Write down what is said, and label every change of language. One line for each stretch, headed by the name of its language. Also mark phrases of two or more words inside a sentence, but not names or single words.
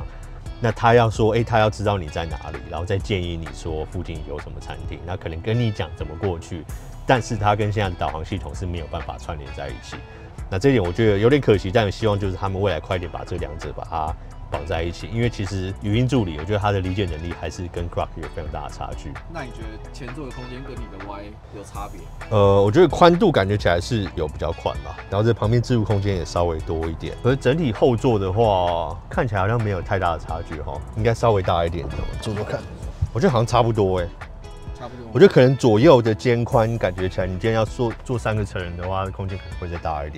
Chinese: 那他要說，他要知道你在哪裡，然後再建議你說附近有什麼餐廳，那可能跟你講怎麼過去，但是他跟现在的導航系統是沒有辦法串聯在一起。那這一點我覺得有點可惜，但我希望就是他們未來快點把這兩者把它綁在一起，因為其實語音助理，我覺得它的理解能力還是跟 Grok 有非常大的差距。那你覺得前座的空間跟你的 Y 有差別？我覺得寬度感覺起來是有比較寬吧，然後這旁邊置物空間也稍微多一點。可是整體後座的話，看起來好像沒有太大的差距哈，應該稍微大一點。坐坐看，我覺得好像差不多差不多。我覺得可能左右的肩寬感覺起来，你今天要坐3個成人的話，空间可能会再大一點。